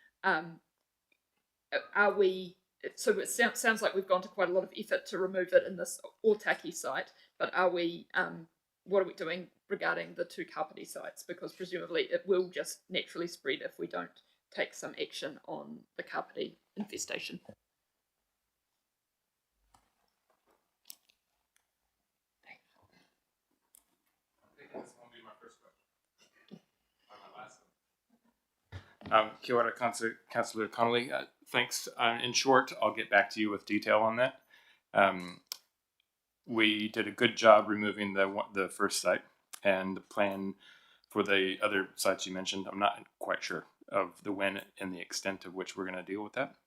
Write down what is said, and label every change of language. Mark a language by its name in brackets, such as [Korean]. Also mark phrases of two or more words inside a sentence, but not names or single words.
[English] So it sounds like we've gone to quite a lot of effort to remove it in this Otaki site, but what are we doing regarding the 2 Kapiti sites? Because presumably it will just naturally spread if we don't take some action on the kapiti infestation. [Māori] Kia ora, [English] Councillor Connolly. Thanks. In short, I'll get back to you with detail on that. We did a good job removing the first site, and the plan for the other sites you mentioned, I'm not quite sure of the when and the extent of which we're going to deal with that.